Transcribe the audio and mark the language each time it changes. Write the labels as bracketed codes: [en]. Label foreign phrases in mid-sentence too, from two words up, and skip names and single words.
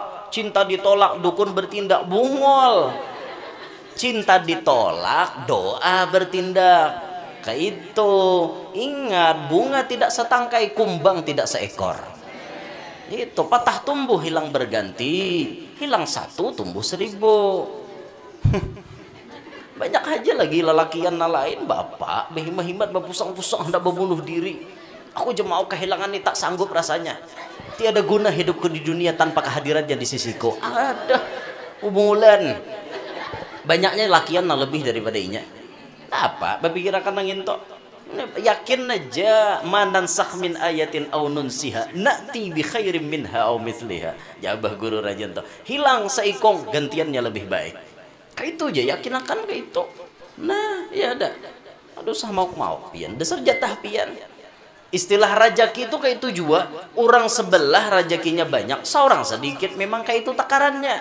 [bjn] Cinta ditolak, dukun bertindak, bungol. Cinta ditolak, doa bertindak. Kayak itu. Ingat, bunga tidak setangkai, kumbang tidak seekor. Itu patah tumbuh hilang berganti, hilang satu tumbuh 1000. Banyak aja lagi lelakian lain bapak behimat bapusang-pusang hendak membunuh diri. Aku aja mau kehilangan ini tak sanggup rasanya. Tiada guna hidupku di dunia tanpa kehadirannya di sisiku. Ada hubungan. Banyaknya lakian lebih daripada inya. Apa berpikirakan nangin tok, yakin aja [ar] منن من آية أو ننسها نأت بخير منها أو مثلها. [bjn] Jabah guru rajan tok, hilang seikong gantiannya lebih baik. Kayak itu aja yakin akan kayak itu. Nah ya ada, aduh sah mau pian dasar jatah pian. Istilah rajaki itu kayak itu juga, orang sebelah rajakinya banyak, seorang sedikit, memang kayak itu takarannya.